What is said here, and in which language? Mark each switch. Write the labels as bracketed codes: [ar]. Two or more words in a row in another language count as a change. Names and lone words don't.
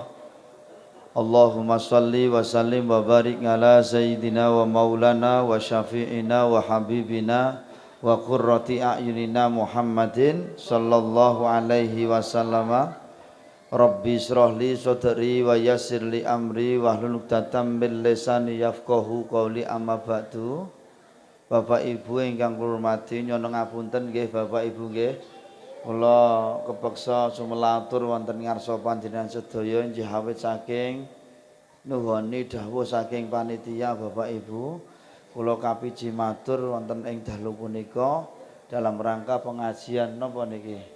[ar] اللهم صل وسلم وبارك على سيدنا ومولانا وشفيعنا وحبيبنا وقرة أعيننا محمد صلى الله عليه وسلم. رب اشرح لي صدري ويسر لي أمري واحلل عقدة من لساني يفقهوا قولي، أما بعد. [jv] Bapak Ibu ingkang kula hormati, nyuwun ngapunten nggih Bapak Ibu nggih. Kula kepeksa sumelatur wonten ngarsa panjenengan sedaya inggih awit saking nuhoni dawuh saking panitia Bapak Ibu. Kula kapiji matur wonten ing dalu punika [id] dalam rangka [jv] pengajian napa niki?